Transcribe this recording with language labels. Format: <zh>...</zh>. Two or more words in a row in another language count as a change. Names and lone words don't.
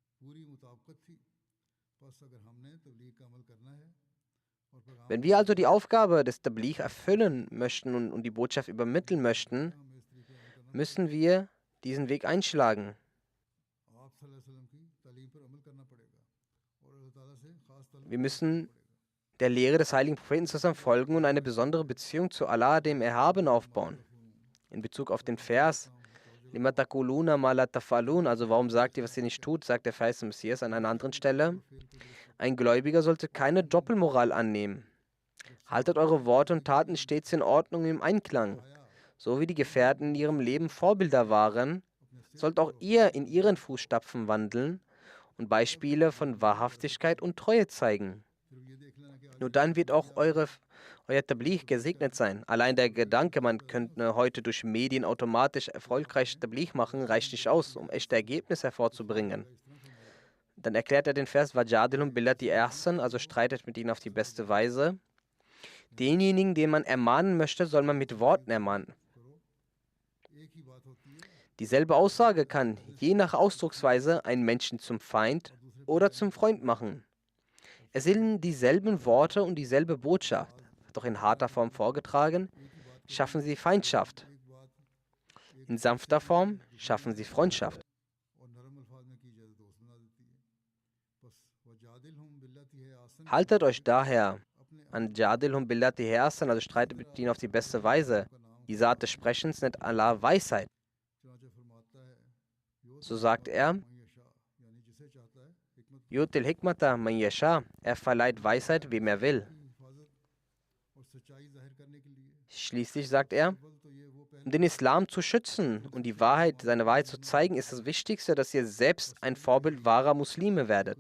<de>Wenn wir also die Aufgabe des Tabligh erfüllen möchten und die Botschaft übermitteln möchten, müssen wir diesen Weg einschlagen. Wir müssen der Lehre des heiligen Propheten zusammen folgen und eine besondere Beziehung zu Allah, dem Erhabenen, aufbauen. In Bezug auf den Vers,</de> <ar>لم تقولون ما لا تفعلون,</ar> <de>also warum sagt ihr, was ihr nicht tut, sagt der Vers des Messias an einer anderen Stelle. Ein Gläubiger sollte keine Doppelmoral annehmen. Haltet eure Worte und Taten stets in Ordnung und im Einklang. So wie die Gefährten in ihrem Leben Vorbilder waren, sollt auch ihr in ihren Fußstapfen wandeln und Beispiele von Wahrhaftigkeit und Treue zeigen. Nur dann wird auch euer Tabligh gesegnet sein. Allein der Gedanke, man könnte heute durch Medien automatisch erfolgreich Tabligh machen, reicht nicht aus, um echte Ergebnisse hervorzubringen. Dann erklärt er den Vers,</de> <ar>وجادلهم بالتي أحسن,</ar> <de>also streitet mit ihnen auf die beste Weise. Denjenigen, den man ermahnen möchte, soll man mit Worten ermahnen. Dieselbe Aussage kann je nach Ausdrucksweise einen Menschen zum Feind oder zum Freund machen. Es sind dieselben Worte und dieselbe Botschaft, doch in harter Form vorgetragen, schaffen sie Feindschaft. In sanfter Form schaffen sie Freundschaft. Haltet euch daher an</de> <ar>جادلهم بالتي أحسن,</ar> <de>also streitet mit ihnen auf die beste Weise. Die Art des Sprechens nennt Allah Weisheit. So sagt er,</de> <ar>يؤتي الحكمة من يشاء,</ar> <de>er verleiht Weisheit, wem er will. Schließlich sagt er, um den Islam zu schützen und die Wahrheit, seine Wahrheit zu zeigen, ist das Wichtigste, dass ihr selbst ein Vorbild wahrer Muslime werdet.</de>